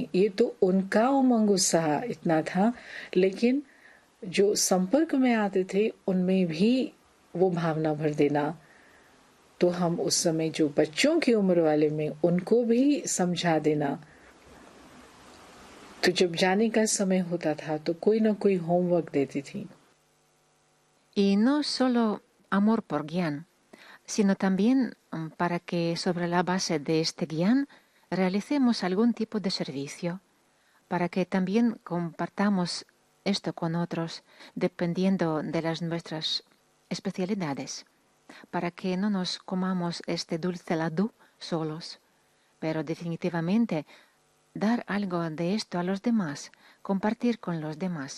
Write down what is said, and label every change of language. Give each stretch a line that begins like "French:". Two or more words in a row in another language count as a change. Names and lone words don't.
Hindi: ये तो उनका उमंग उत्साह इतना था, लेकिन जो संपर्क में आते थे उनमें भी वो भावना भर देना। तो हम उस समय जो बच्चों की उम्र वाले में उनको भी समझा देना। तो जब जाने का समय होता था तो कोई ना कोई होमवर्क देती थी।
Spanish: Y no solo amor por Gyan, sino también para que sobre la base de este Gyan realicemos algún tipo de servicio, para que también compartamos esto con otros dependiendo de las nuestras especialidades, para que no nos comamos este dulce ladú solos, pero definitivamente dar algo de esto a los demás, compartir con los demás.